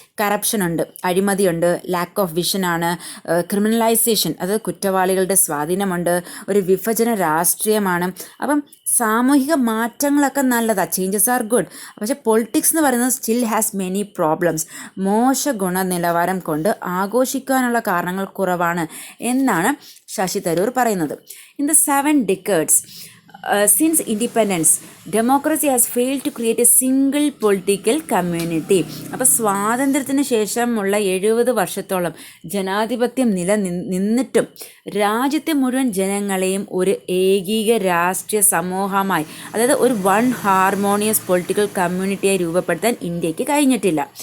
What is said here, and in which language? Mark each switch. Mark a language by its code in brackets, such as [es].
[ml] Corruption ഉണ്ട്, അഴിമതിയുണ്ട്, lack of വിഷനാണ്, criminalisation, അത് കുറ്റവാളികളുടെ സ്വാധീനമുണ്ട്, ഒരു വിഭജന രാഷ്ട്രീയമാണ്. അപ്പം സാമൂഹിക മാറ്റങ്ങളൊക്കെ നല്ലതാണ്, [en] Changes are good. [ml] പക്ഷേ പൊളിറ്റിക്സ് എന്ന് പറയുന്നത് [en] Still has many problems. [ml] മോശ ഗുണനിലവാരം കൊണ്ട് ആഘോഷിക്കാനുള്ള കാരണങ്ങൾ കുറവാണ് എന്നാണ് ശശി തരൂർ പറയുന്നത്. [en] In the 7 decades since independence, democracy has failed to create a single political community. [ml] അപ്പോൾ സ്വാതന്ത്ര്യത്തിന് ശേഷമുള്ള 70 വർഷത്തോളം ജനാധിപത്യം നിന്നിട്ടും രാജ്യത്തെ മുഴുവൻ ജനങ്ങളെയും ഒരു ഏകീക രാഷ്ട്രീയ സമൂഹമായി, അതായത് ഒരു വൺ ഹാർമോണിയസ് പൊളിറ്റിക്കൽ കമ്മ്യൂണിറ്റിയായി രൂപപ്പെടുത്താൻ ഇന്ത്യക്ക് കഴിഞ്ഞിട്ടില്ല.